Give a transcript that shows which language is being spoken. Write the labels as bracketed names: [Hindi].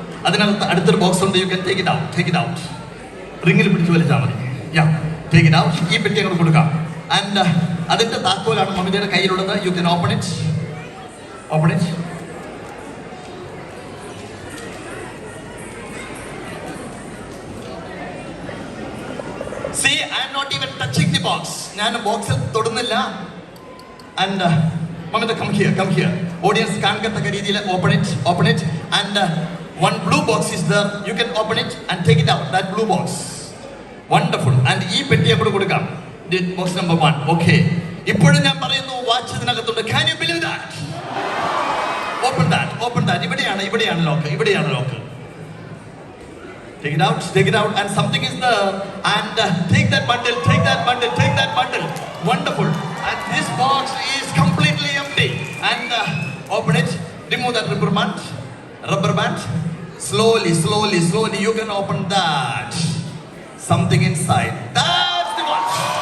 [Malayalam] അതിനകത്ത് അടുത്തൊരു ബോക്സ് ഉണ്ട്. [English] You can take it out. [Malayalam] റിങ്ങിൽ പിടിച്ച് വലിച്ചാൽ മതി. [English] Take it out. [Malayalam] ഈ പെട്ടി അങ്ങോട്ട് കൊടുക്കാം. ആൻഡ് അതിന്റെ താക്കോലാണ് മമിതയുടെ കയ്യിലുള്ളത്. [English] You can open it. See, I am not even touching the box. [Malayalam] ഞാൻ ബോക്സിൽ തൊടുന്നില്ല. [English] And Mamita, come here. Audience [Malayalam] കാണത്തക്ക രീതിയിൽ [English] open it. And one blue box is there. You can open it and take it out. That blue box. Wonderful. And [Malayalam] ഈ പെട്ടിയെ കൂടെ കൊടുക്കാം. [English] Box number 1. Okay. [Malayalam] ഇപ്പോഴും ഞാൻ പറയുന്നു, watch ഇതിനകത്തുണ്ട്. [English] Can you believe that? Open that. [Malayalam] ഇവിടെയാണ് lock. [English] take it out, and something is there. And take that bundle, take that bundle, take that bundle. Wonderful. And this box is completely empty. And open it. Remove that rubber band. Rubber band. Slowly, slowly, slowly. You can open that. Something inside. That's the watch.